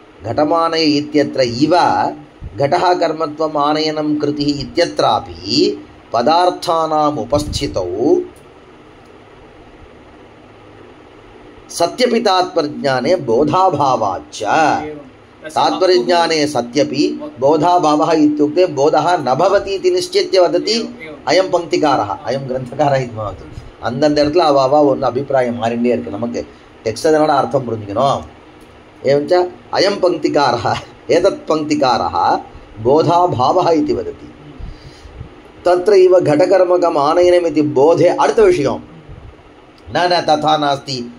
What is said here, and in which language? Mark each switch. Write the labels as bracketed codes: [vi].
[sa] घटमानय इत्यत्र इव घटः कर्मत्वम् आनयनं कृतिः इत्यत्रापि पदार्थानाम् उपस्थितौ सत्यपि तात्पर्यज्ञाने बोधाभावाच्च। तात्पर्यज्ञाने सत्यपि बोधाभावः इत्युक्ते बोधः न भवति इति निश्चित्य वदति अयं पङ्क्तिकारः, अयं ग्रन्थकारः इति भवति। [ta] அந்தந்த இடத்துல அவாவா ஒன்று அபிப்பிராயம் மாறிண்டே இருக்குது. நமக்கு டெக்ஸ்ட் அதனோட அர்த்தம் புரிஞ்சுக்கணும். [sa] एवञ्च अयं पङ्क्तिकारः एतत् पङ्क्तिकारः बोधाभावः इति वदति। तत्रैव घटकर्मकम् आनयनमिति बोधे अर्थविषयं न तथा नास्ति।